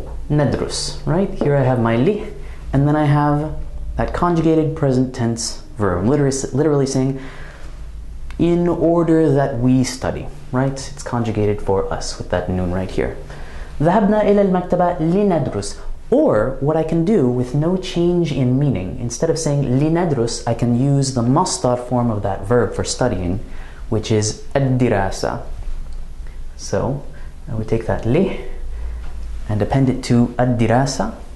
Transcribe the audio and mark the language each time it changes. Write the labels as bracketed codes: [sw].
[en] لندرس, right? Here I have my li, and then I have that conjugated present tense verb. I'm literally saying, in order that we study, right? It's conjugated for us with that noon right here. [ar] ذهبنا إلى المكتبة لندرس. [en] Or what I can do with no change in meaning, instead of saying لندرس, I can use the masdar form of that verb for studying, which is الدراسة. So I would take that li and append it to الدراسة.